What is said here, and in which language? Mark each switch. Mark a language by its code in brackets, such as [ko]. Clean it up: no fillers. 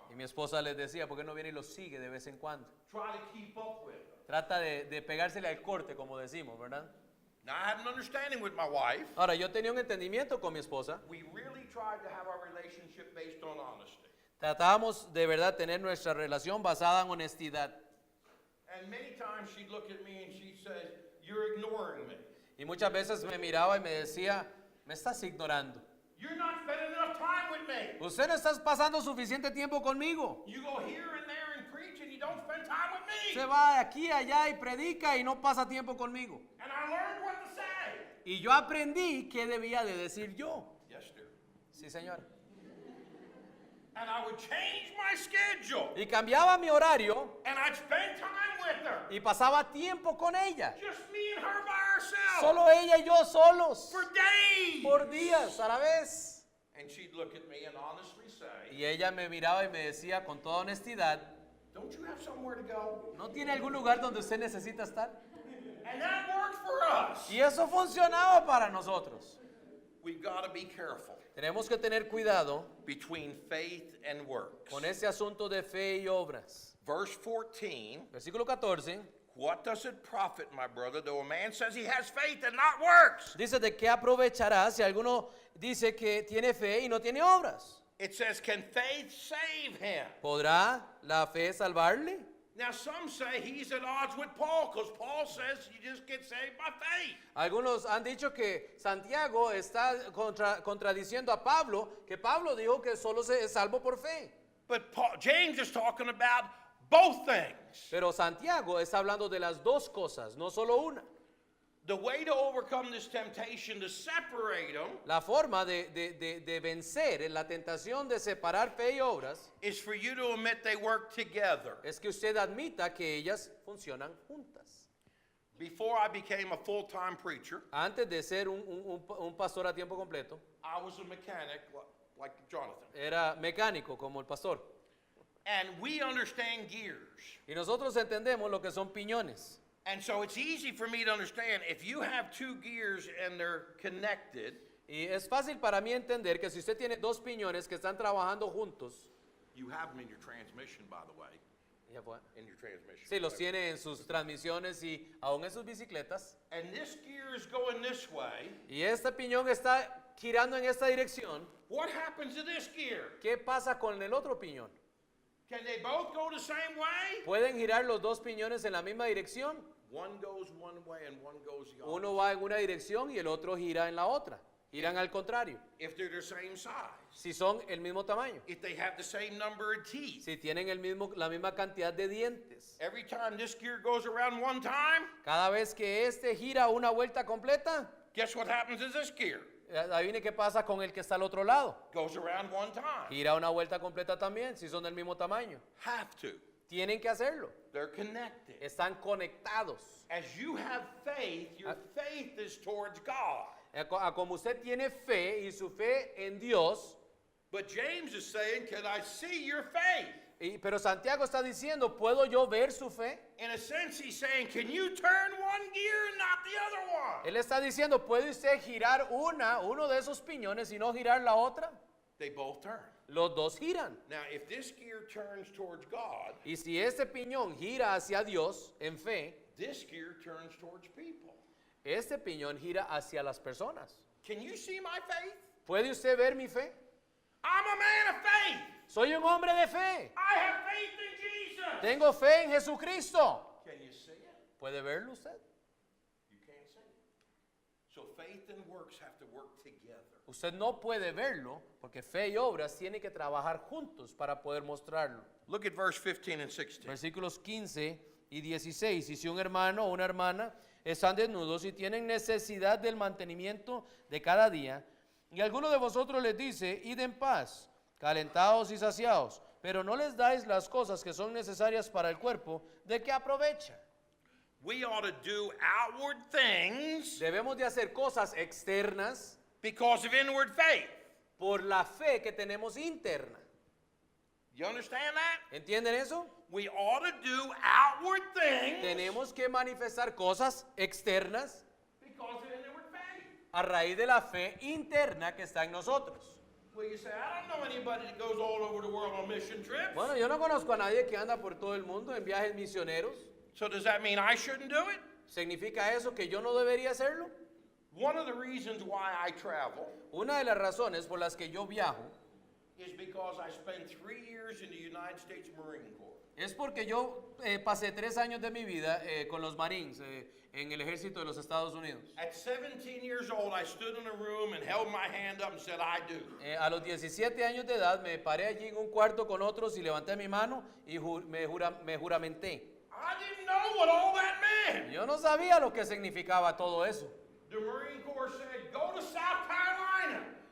[es] Y mi esposa les decía, ¿por qué no viene y los sigue de vez en cuando? [en] Try to keep up with him. [es] Trata de pegársele al corte, como decimos, ¿verdad? [en] Now, I had an understanding with my wife. [es] Ahora, yo tenía un entendimiento con mi esposa. [en] We really tried to have our relationship based on honesty. [es] Tratábamos de verdad tener nuestra relación basada en honestidad. [en] And many times she'd look at me and she'd say, you're ignoring me. [es] Y muchas veces me miraba y me decía, me estás ignorando. [en] You're not spending enough time with me. [es] Usted no está pasando suficiente tiempo conmigo. [en] You go here and there and preach and you don't spend time with me. [es] Se va de aquí a allá y predica y no pasa tiempo conmigo. [en] And I learned what to say. [es] Y yo aprendí qué debía de decir yo. [en] Yes, dear. [es] Sí, señor. [en] And I would change my schedule. [es] Y cambiaba mi horario [en] And I'd spend time with her. [es] y pasaba tiempo con ella. [en] Just me and her by ourselves. [es] Solo ella y yo solos. [en] For days. [es] Por días a la vez. [en] And she'd look at me and honestly say, [es] Y ella me miraba y me decía con toda honestidad, [en] don't you have somewhere to go? [es] ¿no tiene algún lugar donde usted necesita estar? [en] And that worked for us. [es] Y eso funcionaba para nosotros. [en] We've got to be careful [es] Tenemos que tener cuidado [en] between faith and works. [es] con ese asunto de fe y obras. [en] Verse 14, [es] Versículo 14 [en] what does it profit, my brother, though a man says he has faith and not works? [es] dice, ¿de qué aprovechará si alguno dice que tiene fe y no tiene obras? [en] It says, can faith save him? [es] ¿Podrá la fe salvarle? [en] Now, some say he's at odds with Paul because Paul says you just get saved by faith. [es] Algunos han dicho que Santiago está contradiciendo a Pablo, que Pablo dijo que solo se es salvo por fe. [en] But James is talking about both things. [es] Pero Santiago está hablando de las dos cosas, no solo una. [en] The way to overcome this temptation to separate them [es] La forma de vencer en la tentación de separar fe y obras [en] is for you to admit they work together. [es] es que usted admita que ellas funcionan juntas. [en] Before I became a full-time preacher, [es] Antes de ser un pastor a tiempo completo, [en] I was a mechanic like Jonathan. [es] era mecánico como el pastor. [en] And we understand gears. [es] Y nosotros entendemos lo que son piñones. [en] And so it's easy for me to understand if you have two gears and they're connected, [es] Y es fácil para mí entender que si usted tiene dos piñones que están trabajando juntos, [en] you have them in your transmission, by the way. [es] ya fue. [en] In your transmission. [es] Sí, los tiene en sus transmisiones y aún en sus bicicletas. [en] And this gear is going this way. [es] Y este piñón está girando en esta dirección. [en] What happens to this gear? [es] ¿Qué pasa con el otro piñón? [en] Can they both go the same way? [es] ¿Pueden girar los dos piñones en la misma dirección? [en] One goes one way and one goes the other. [es] Uno va en una dirección y el otro gira en la otra. Giran al contrario. [en] If they're the same size. [es] Si son el mismo tamaño. [en] If they have the same number of teeth. [es] Si tienen la misma cantidad de dientes. [en] Every time this gear goes around one time, [es] Cada vez que este gira una vuelta completa, [en] guess what happens to this gear? [es] adivine qué pasa con el que está al otro lado. [en] Goes around one time. [es] Gira una vuelta completa también, si son del mismo tamaño. [en] Have to. [es] Tienen que hacerlo. [en] They're connected. [es] Están conectados. [en] As you have faith, your faith is towards God. [es] Como usted tiene fe y su fe en Dios, [en] But James is saying, can I see your faith? [es] pero Santiago está diciendo, ¿puedo yo ver su fe? [en] In a sense, he's saying, can you turn one gear and not the other one? [es] Él está diciendo, ¿puede usted girar uno de esos piñones y no girar la otra? [en] They both turn. [es] Los dos giran. [en] Now, if this gear turns towards God, [es] Y si este piñón gira hacia Dios en fe, [en] this gear turns towards people. [es] este piñón gira hacia las personas. [en] Can you see my faith? [es] ¿Puede usted ver mi fe? [en] I'm a man of faith. [es] Soy un hombre de fe. [en] I have faith in Jesus. [es] Tengo fe en Jesucristo. [en] Can you see it? [es] ¿Puede verlo usted? [en] You can't see it. So faith and works have to work together. [es] Usted no puede verlo porque fe y obras tienen que trabajar juntos para poder mostrarlo. [en] Look at verse 15 and 16. [es] Versículos 15 y 16. Y si un hermano o una hermana están desnudos y tienen necesidad del mantenimiento de cada día, y alguno de vosotros les dice, id en paz, calentados y saciados, pero no les dais las cosas que son necesarias para el cuerpo, ¿de qué aprovecha? [en] We ought to do outward things [es] Debemos de hacer cosas externas [en] because of inward faith. [es] por la fe que tenemos interna. [en] You understand that? [es] ¿Entienden eso? [en] We ought to do outward things [es] Tenemos que manifestar cosas externas [en] because of inward faith. [es] a raíz de la fe interna que está en nosotros. [en] Well, you say, I don't know anybody that goes all over the world on mission trips. [es] Bueno, yo no conozco a nadie que anda por todo el mundo en viajes misioneros. [en] So does that mean I shouldn't do it? [es] ¿Significa eso que yo no debería hacerlo? [en] One of the reasons why I travel [es] Una de las razones por las que yo viajo [en] is because I spent 3 years in the United States Marine Corps. [es] es porque yo pasé 3 años de mi vida con los Marines en el ejército de los Estados Unidos. [en] At 17 years old, I stood in a room and held my hand up and said, I do. [es] A los 17 años de edad me paré allí en un cuarto con otros y levanté mi mano y me juramenté. [en] I didn't know what all that meant. [es] Yo no sabía lo que significaba todo eso. [en] The Marine Corps said, go to South Carolina.